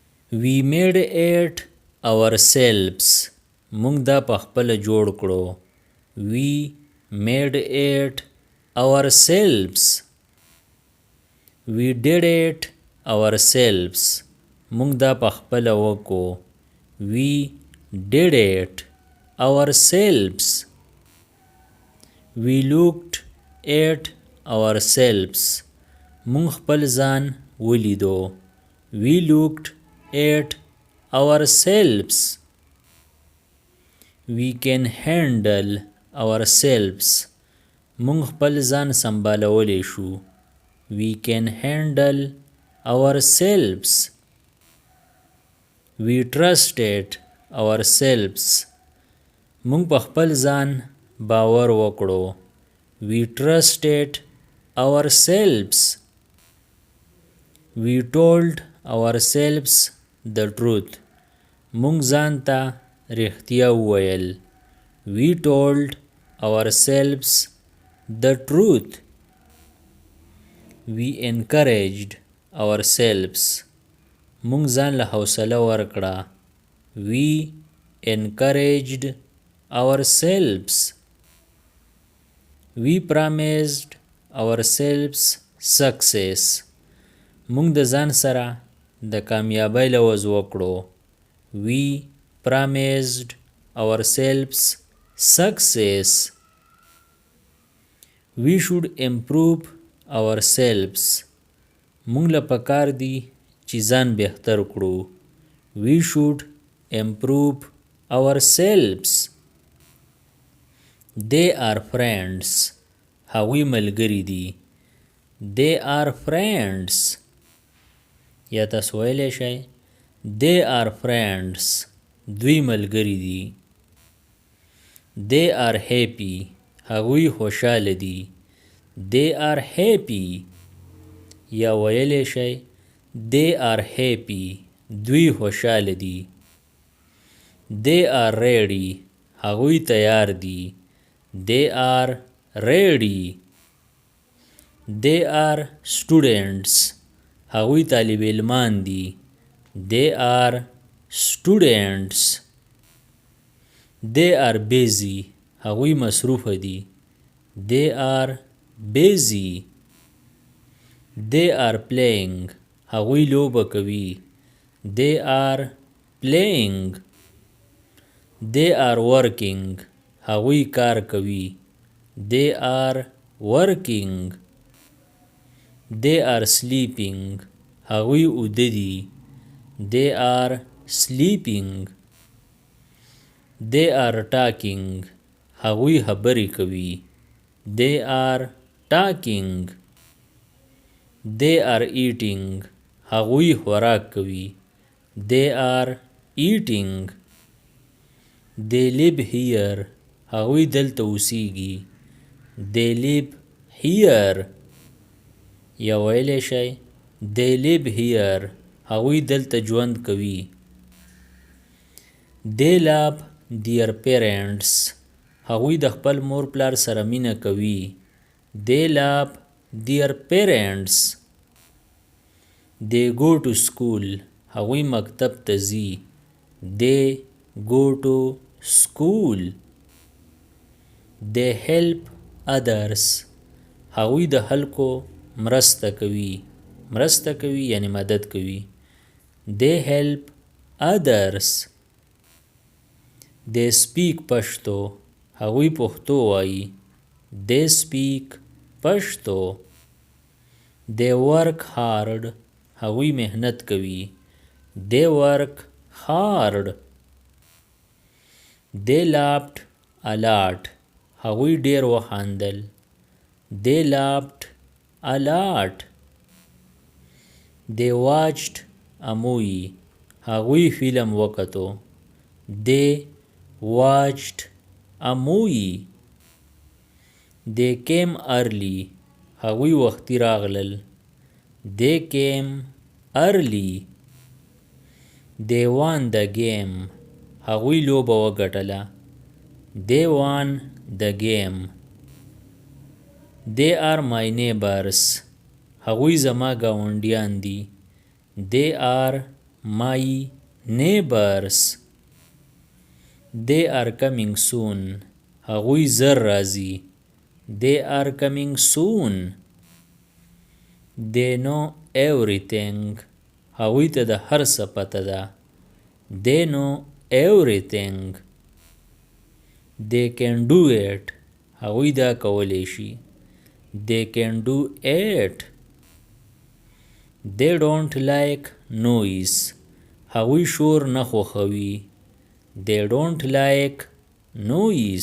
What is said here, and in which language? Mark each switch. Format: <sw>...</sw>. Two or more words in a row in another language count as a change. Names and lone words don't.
<en>We made it ourselves.</en> <ps>موږ دا پخپله جوړ کړو.</ps> <en>We made it ourselves. We did it ourselves.</en> <ps>موږ دا پخپله وکړو.</ps> <en>We did it ourselves. We looked at ourselves.</en> <ps>موږ خپل ځان ولیدو.</ps> <en>We looked at ourselves. We can handle ourselves.</en> <ps>موږ خپل ځان سنبالولی شو.</ps> <en>We can handle ourselves. We trusted ourselves.</en> <ps>موږ په خپل ځان باور وکړو.</ps> <en>We trusted ourselves. We told ourselves the truth.</en> <ps>موږ ځان ته رښتیا وویل.</ps> <en>We told ourselves the truth. We encouraged ourselves.</en> <ps>موږ ځان له حوصله ورکړه.</ps> <en>We encouraged ourselves. We promised ourselves success.</en> <ps>موږ د ځان سره د کامیابی لوز وکړو.</ps> <en>We promised ourselves success. We should improve ourselves.</en> <ps>موږ له پکار دی چې ځان بهتر کړو.</ps> <en>We should improve ourselves. They are friends.</en> <ps>هغوی ملګري دي.</ps> <en>They are friends.</en> <ps>یا تاسو ویلی شئ</ps> <en>They are friends.</en> <ps>دوی ملګري دي.</ps> <en>They are happy.</en> <ps>هغوی خوشحاله دي.</ps> <en>They are happy.</en> <ps>یا ویلی شئ</ps> <en>They are happy.</en> <ps>دوی خوشحاله دي.</ps> <en>They are ready.</en> <ps>هغوی تیار دي.</ps> <en>They are ready. They are students.</en> <ps>هغوی طالب علمان دي.</ps> <en>They are students. They are busy.</en> <ps>هغوی مصروف دي.</ps> <en>They are busy. They are playing.</en> <ps>هغوی لوبه کوي.</ps> <en>They are playing. They are working.</en> <ps>هغوی کار کوي.</ps> <en>They are working. They are sleeping.</en> <ps>هغوی اوده دي.</ps> <en>They are sleeping. They are talking.</en> <ps>هغوی خبرې کوي.</ps> <en>They are talking. They are eating.</en> <ps>هغوی خوراک کوي.</ps> <en>They are eating. They live here.</en> <ps>هغوی دلته اوسیږي.</ps> <en>They live here.</en> <ps>یا ویلی شئ</ps> <en>They live here.</en> <ps>هغوی دلته ژوند کوي.</ps> <en>They love their parents.</en> <ps>هغوی د خپل مور پلار سره مینه کوي.</ps> <en>They love their parents. They go to school.</en> <ps>هغوی مکتب ته ځي.</ps> <en>They go to school. They help others.</en> <ps>هغوی د خلکو مرسته کوي. مرسته کوي یعنی مدد کوي.</ps> <en>They help others. They speak</en> <ps>پښتو. هغوی پښتو وایي.</ps> <en>They speak پښتو. They work hard.</en> <ps>هغوی محنت کوي.</ps> <en>They work hard. They laughed a lot.</en> <ps>هغوی ډیر وخندل.</ps> <en>They laughed a lot. They watched a movie.</en> <ps>هغوی فلم وکتو.</ps> <en>They watched a movie. They came early.</en> <ps>هغوی وختي راغلل.</ps> <en>They came early. They won the game.</en> <ps>هغوی لوبه وګټله.</ps> <en>They won the game. They are my neighbors.</en> <ps>هغوی زما ګاونډیان دي.</ps> <en>They are my neighbors. They are coming soon.</en> <ps>هغوی زر راځي.</ps> <en>They are coming soon. They know everything.</en> <ps>هغوی ته د هر څه پته ده.</ps> <en>They know everything. They can do it.</en> <ps>هغوی دا کولی شي.</ps> <en>They can do it. They don't like noise.</en> <ps>هغوی شور نه خوښوي.</ps> <en>They don't like noise.</en>